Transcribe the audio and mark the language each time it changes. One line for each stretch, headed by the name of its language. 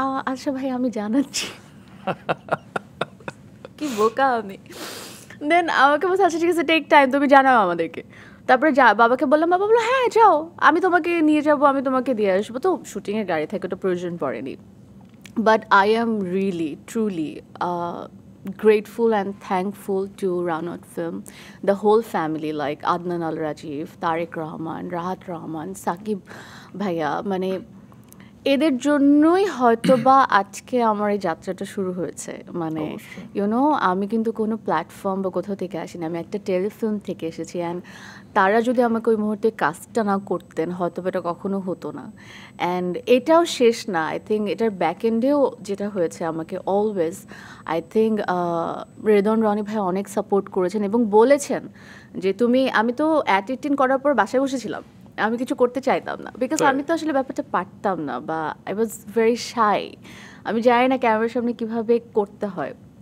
Bangla: আচ্ছা ভাই আমি জানাচ্ছি, কি বোকা আমি। দেন আমাকে বলছে আচ্ছা ঠিক আছে, টেক টাইম, তুমি জানাও আমাদেরকে। তারপরে বাবাকে বললাম, বাবা বললো হ্যাঁ যাও, আমি তোমাকে নিয়ে যাবো, আমি তোমাকে দিয়ে আসবো। তো শুটিংয়ে গাড়ি থাকে, ওটা প্রয়োজন পড়েনি। But I am really truly
English: grateful and thankful to Ranot Film, the whole family like Adnan Al Rajiv, Tariq Rahman, Rahat Rahman, Sakib Bhaiya,
Bangla: মানে এদের জন্যই হয়তোবা আজকে আমার এই যাত্রাটা শুরু হয়েছে। মানে ইউনো আমি কিন্তু কোনো প্ল্যাটফর্ম বা কোথাও থেকে আসিনি, আমি একটা টেলিফিল্ম থেকে এসেছি। অ্যান্ড তারা যদি আমাকে ওই মুহূর্তে কাজটা না করতেন হয়তো এটা কখনো হতো না। অ্যান্ড এটাও শেষ না, আই থিঙ্ক এটার ব্যাক এন্ডেও যেটা হয়েছে আমাকে always I think Redon Roni ভাই অনেক সাপোর্ট করেছেন এবং বলেছেন যে আমি তো অ্যাট 18 করার পর বাসায় বসেছিলাম, আমি কিছু করতে চাইতাম না, বিকজ আমি তো আসলে ব্যাপারটা পারতাম না, বা আই ওয়াজ ভেরি শাই, আমি জানি না ক্যামেরার সামনে কিভাবে করতে হয়।